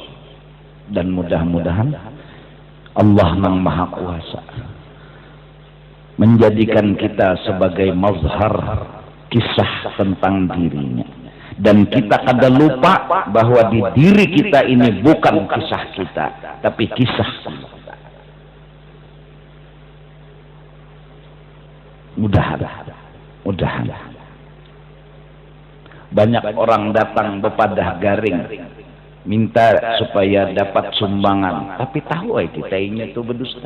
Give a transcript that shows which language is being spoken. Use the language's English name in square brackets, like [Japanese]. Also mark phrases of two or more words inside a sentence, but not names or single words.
[Indonesian] Dan mudah-mudahan Allah yang Maha Kuasa menjadikan kita sebagai mazhar kisah tentang dirinya. Dan kita kada lupa bahwa di diri kita ini bukan kisah kita, tapi kisah Allah. Mudah-mudahan banyak orang datang [Banjar] bepadah garing [Indonesian] minta supaya dapat sumbangan, tapi tahu kita ini itu berdusta.